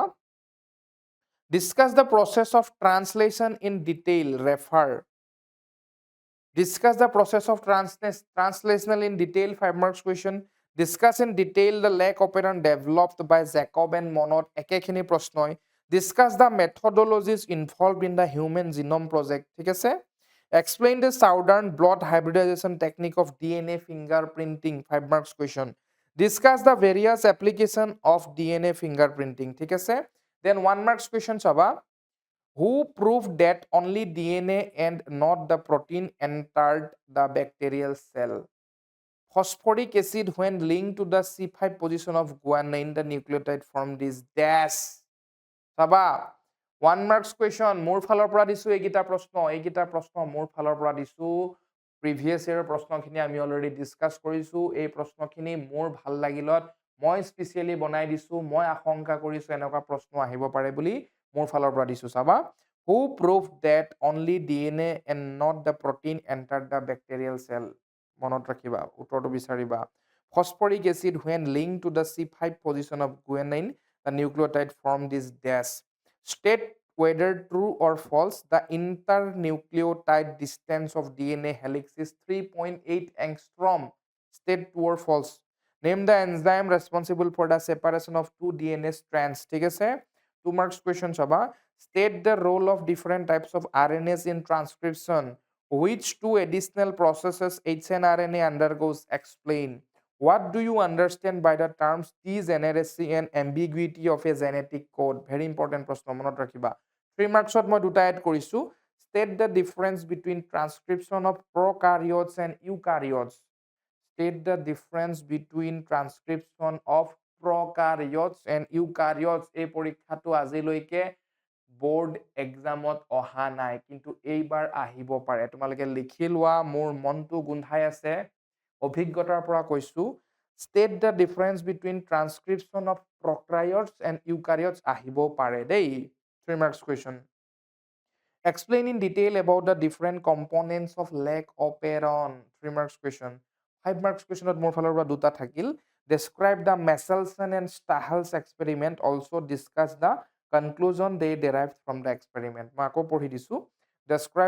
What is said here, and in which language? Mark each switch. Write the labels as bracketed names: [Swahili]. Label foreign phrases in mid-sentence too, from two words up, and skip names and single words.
[English] Discuss the process of translation in detail, refer. Discuss the process of translational in detail, 5 marks question. Discuss in detail the lack operant developed by Jacob and Monod, [Assamese] একেখিনি প্ৰশ্নই। [English] Discuss the methodologies involved in the human genome project, [Assamese] ঠিক আছে। [English] Explain the southern blot hybridization technique of DNA fingerprinting, 5 marks question. Discuss the various application of DNA fingerprinting, [Assamese] ঠিক আছে। [English] Then 1 marks question চাবা, who proved that only DNA and not the protein entered the bacterial cell? Phosphoric acid when linked to the C5 position of guanine, the nucleotide formed this dash. চাবা, 1 marks question, [Assamese] মোৰ ফালৰ পৰা দিছো এইকেইটা প্ৰশ্ন মোৰ ফালৰ পৰা দিছো। প্ৰিভিয়াছ ইয়াৰ প্ৰশ্নখিনি আমি [English] already discuss [Assamese] কৰিছো। এই প্ৰশ্নখিনি মোৰ ভাল লাগিলত মই স্পেশালি বনাই দিছো। মই আশংকা কৰিছো এনেকুৱা প্ৰশ্ন আহিব পাৰে বুলি মোৰ ফালৰ পৰা দিছো। চাবা, [English] who proved that only DNA and not the protein entered the bacterial cell? [Assamese] মনত ৰাখিবা, উত্তৰটো বিচাৰিবা। [English] Phosphoric acid when linked to the C5 position of guanine, the nucleotide formed this dash. State whether true or false, the internucleotide distance of DNA helix is 3.8 angstrom. State true or false. Name the enzyme responsible for the separation of two DNA strands. [Assamese] ঠিক আছে? [English] 2 marks question chaba. State the role of different types of RNAs in transcription. Which two additional processes hnRNA undergoes? Explain. What do you understand by the terms degeneracy and ambiguity of a genetic code? Very important [Assamese] প্রশ্ন মনত ৰাখিবা [English] 3 marksত [Assamese] মই দুটা এড কৰিছো [English] state the difference between transcription of prokaryotes and eukaryotes state the difference between transcription of prokaryotes and eukaryotes [Assamese] এই পৰীক্ষাটো আজিলৈকে [English] board examত [Assamese] অহা নাই কিন্তু এইবাৰ আহিব পাৰে তোমালোকে লিখি লোৱা মোৰ মনটো গুন্ধাই আছে অভিজ্ঞতাৰ পৰা কৈছো [English] state the difference between transcription of prokaryotes and eukaryotes [Assamese] আহিব পাৰে দেই [English] 3 marks question explain in detail about the different components of leg operon 3 marks question 5 marks question [Assamese] মোৰ ফালৰ পৰা দুটা থাকিল [English] describe the Michelson and Stahel's experiment also discuss the conclusion they derived from the experiment [Assamese] মই আকৌ পঢ়ি দিছো [English] describe